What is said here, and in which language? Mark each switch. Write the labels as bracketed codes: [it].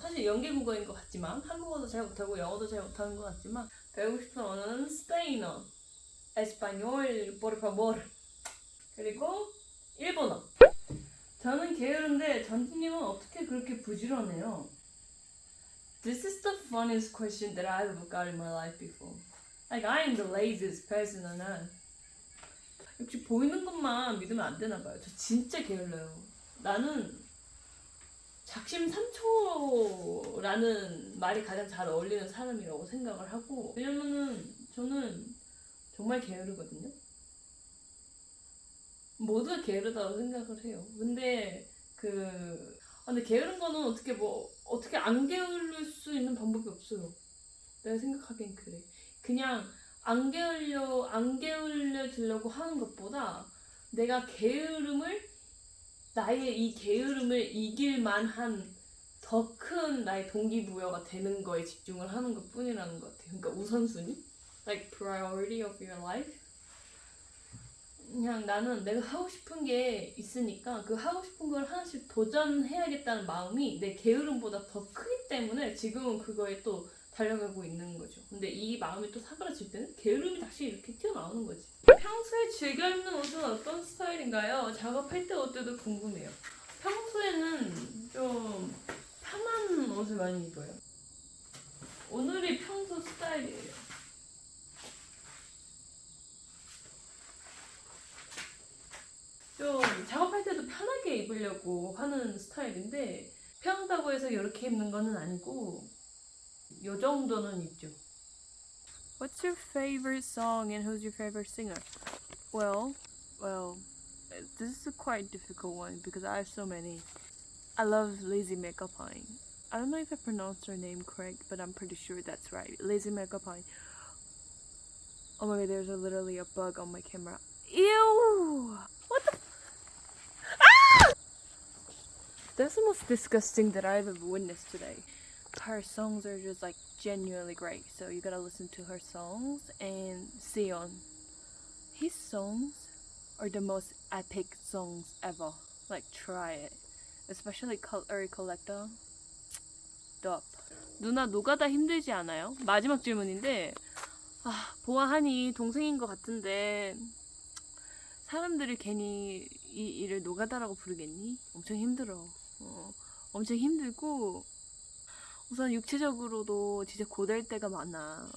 [ko] 사실 연계 국어인 것 같지만 한국어도 잘 못하고 영어도 잘 못하는 것 같지만 배우고 싶은 언어는 스페인어, 에스파뇰, [es] por favor [ko] 그리고 일본어. 저는 게으른데 전지님은 어떻게 그렇게 부지런해요? [en] This is the funniest question that I've got in my life before. Like I am the laziest person on earth. [ko] 역시 보이는 것만 믿으면 안 되나 봐요. 저 진짜 게을러요. 나는 작심삼초라는 말이 가장 잘 어울리는 사람이라고 생각을 하고 왜냐면은 저는 정말 게으르거든요. 모두가 게으르다고 생각을 해요. 근데 근데 게으른 거는 어떻게 안 게으를 수 있는 방법이 없어요. 내가 생각하기엔 그래. 그냥 안 게을려지려고 하는 것보다 내가 나의 이 게으름을 이길 만한 더 큰 나의 동기부여가 되는 거에 집중을 하는 것 뿐이라는 것 같아요. 그러니까 우선순위? [en] like priority of your life. [ko] 그냥 나는 내가 하고 싶은 게 있으니까 그 하고 싶은 걸 하나씩 도전해야겠다는 마음이 내 게으름보다 더 크기 때문에 지금은 그거에 또 달려가고 있는 거죠. 근데 이 마음이 또 사그라질 때는 게으름이 다시 이렇게 튀어나오는 거지. 평소에 즐겨 입는 옷은 어떤 스타일인가요? 작업할 때 어때도 궁금해요. 평소에는 좀 편한 옷을 많이 입어요. 오늘이 평소 스타일이에요. 좀 작업할 때도 편하게 입으려고 하는 스타일인데 편하다고 해서 이렇게 입는 거는 아니고 요 정도는 입죠. [en] What's your favorite song and who's your favorite singer? Well, this is a quite difficult one because I have so many. I love Lizzie McAlpine. I don't know if I pronounced her name correct, but I'm pretty sure that's right. Lizzie McAlpine. Oh my god, there's literally a bug on my camera. Ew! What the? Ah! That's the most disgusting that I've ever witnessed today. Her songs are just like genuinely great, so you gotta listen to her songs. And Sion, his songs are the most epic songs ever. Like try it, especially Color Collector. Dope. [ko] 누나 노가다 힘들지 않아요? 마지막 질문인데 보아하니 동생인 것 같은데 사람들이 괜히 이 일을 노가다라고 부르겠니? 엄청 힘들어. 엄청 힘들고 우선 육체적으로도 진짜 고될 때가 많아.